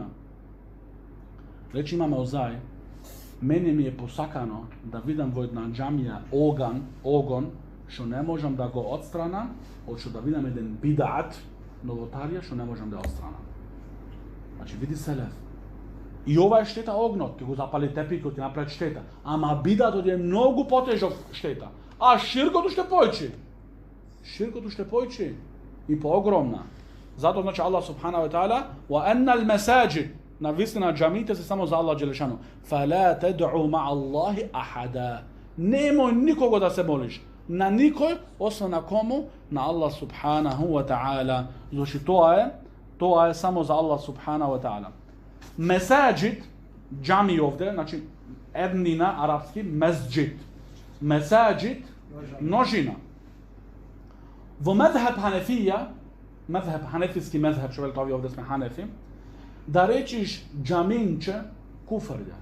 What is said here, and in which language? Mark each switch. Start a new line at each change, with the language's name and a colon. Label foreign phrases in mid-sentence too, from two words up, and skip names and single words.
Macedonian: Речи имаме Еузај, мене ми е посакано да видам во една џамија огон, што не можам да го отстранам, од што да видам еден бидат, новотарија, што не можам да отстранам. Значи, види селев. И ова е штета огнот, ќе го запали тепикот, ќе направи штета. Ама бидатот е многу потежок штета. А ширкото ще појчи. Ширкото ще појчи. И поогромна. Затоа значи Аллах
Arabic: سبحانه وتعالى وأن المساجد,
Macedonian: навистина џамиите се само за
Arabic: الله جل شأنه. فلا تدعوا مع الله أحدا.
Macedonian: Немој никого да се молиш. На никој, освен на кому?
Arabic: На الله سبحانه وتعالى.
Macedonian: Значи тоа е само за
Arabic: الله سبحانه وتعالى.
Macedonian: Масаджид, џами овде, значи еднина арапски месџид. Масаджид, множина. Во мезхеб Ханефија, мезхеб ханефиски мезхеб, што велите овие овде сме ханефи, да речиш џаминче, куфр е.